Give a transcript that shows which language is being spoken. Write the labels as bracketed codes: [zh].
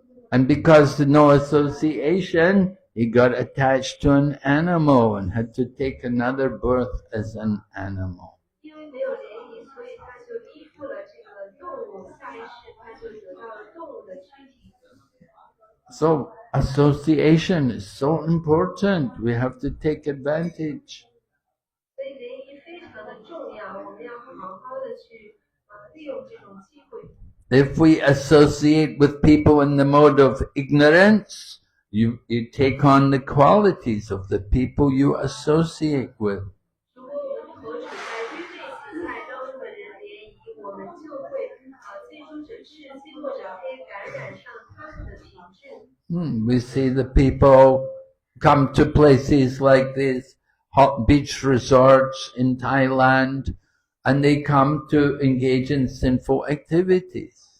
[en] And because of no association, he got attached to an animal and had to take another birth as an animal. [zh] 因为没有联谊，所以他就依附了这个动物，下一世他就得到了动物的躯体。 [en] So association is so important. We have to take advantage. [zh] 所以联谊非常的重要，我们要好好的去利用这种机会。 [en] If we associate with people in the mode of ignorance, you take on the qualities of the people you associate with. [zh] 如果我们和处在愚昧心态当中的人联谊，我们就会近朱者赤，近墨者黑，感染上他们的品质。 [en] We see the people come to places like these hot beach resorts in Thailand, and they come to engage in sinful activities.